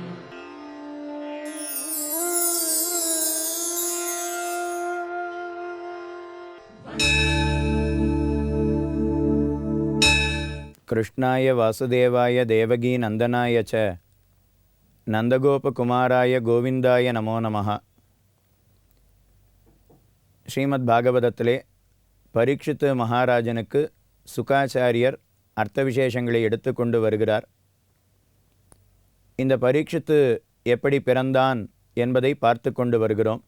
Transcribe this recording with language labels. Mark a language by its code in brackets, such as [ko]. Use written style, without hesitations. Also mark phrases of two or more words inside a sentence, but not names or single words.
[sa] कृष्णाय वासुदेवाय देवगी नंदनाय च नंदगोपकुमाराय गोविंदाय नमो नमः. [ta] ஸ்ரீமத் பாகவதத்திலே பரீட்சித்து மகாராஜனுக்கு சுகாச்சாரியர் அர்த்த விசேஷங்களை எடுத்துக்கொண்டு வருகிறார். இந்த பரீட்சித்து எப்படி பிறந்தான் என்பதை பார்த்து கொண்டு வருகிறோம்.